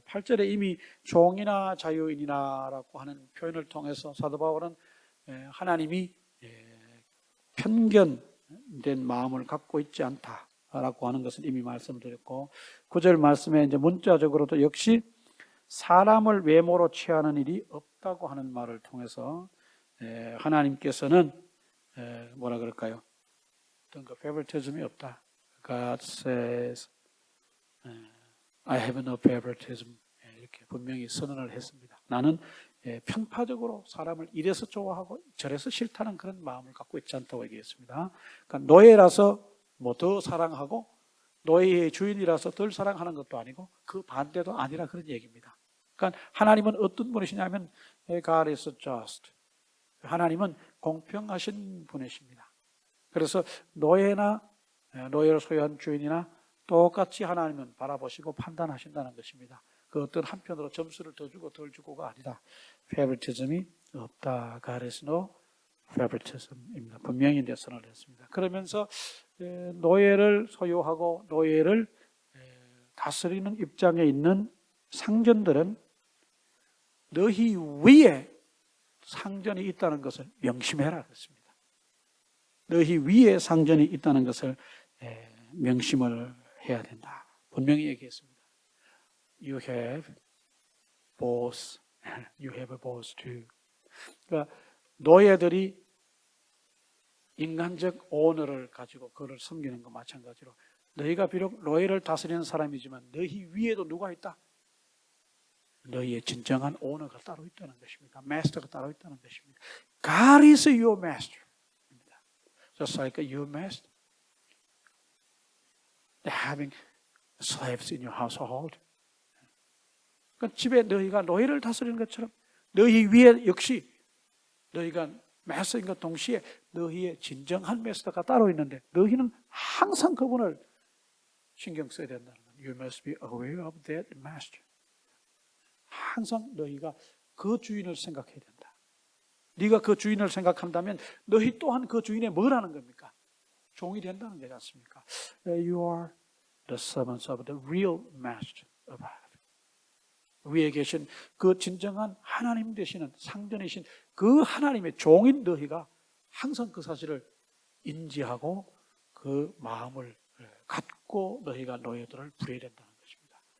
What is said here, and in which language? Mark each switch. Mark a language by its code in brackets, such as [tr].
[ko] 8절에 이미 종이나 자유인이나 라고 하는 표현을 통해서 사도 바울은 하나님이 편견된 마음을 갖고 있지 않다라고 하는 것을 이미 말씀드렸고, 9절 말씀에 이제 문자적으로도 역시 사람을 외모로 취하는 일이 없다고 하는 말을 통해서 하나님께서는 뭐라 그럴까요? 어떤 그 favoritism이 없다. [en] God says I have no favoritism. [ko] 이렇게 분명히 선언을 했습니다. 나는 편파적으로 사람을 이래서 좋아하고 저래서 싫다는 그런 마음을 갖고 있지 않다고 얘기했습니다. 그러니까 노예라서 뭐 더 사랑하고 노예의 주인이라서 덜 사랑하는 것도 아니고 그 반대도 아니라 그런 얘기입니다. 그러니까 하나님은 어떤 분이시냐면 [en] God is just. [ko] 하나님은 공평하신 분이십니다. 그래서 노예나 노예를 소유한 주인이나 똑같이 하나님은 바라보시고 판단하신다는 것입니다. 그 어떤 한편으로 점수를 더 주고 덜 주고가 아니라 favoritism이 없다. [en] God is no favoritism입니다. [ko] 분명히 선언을 했습니다. 그러면서 노예를 소유하고 노예를 다스리는 입장에 있는 상전들은 너희 위에 상전이 있다는 것을 명심해라 그랬습니다. 너희 위에 상전이 있다는 것을 명심을 해야 된다. 분명히 얘기했습니다. [en] You have boss, you have a boss too. [ko] 그러니까 노예들이 인간적 오너를 가지고 그를 섬기는 것 마찬가지로 너희가 비록 노예를 다스리는 사람이지만 너희 위에도 누가 있다? 너희의 진정한 오너가 따로 있다는 것입니다. 마스터가 따로 있다는 것입니다. [en] God is your master. Just like your master. Having slaves in your household. [ko] 그러니까 집에 너희가 노예를 다스리는 것처럼 너희 위에 역시 너희가 마스터인 것 동시에 너희의 진정한 마스터가 따로 있는데 너희는 항상 그분을 신경 써야 된다는 거예요. [en] You must be aware of that master. [ko] 항상 너희가 그 주인을 생각해야 된다. 네가 그 주인을 생각한다면 너희 또한 그 주인의 뭐라는 겁니까? 종이 된다는 거지 않습니까? [en] You are the servants of the real master of heaven. [ko] 위에 계신 그 진정한 하나님 되시는 상전이신 그 하나님의 종인 너희가 항상 그 사실을 인지하고 그 마음을 갖고 너희가 노예들을 부려야 된다는 것입니다.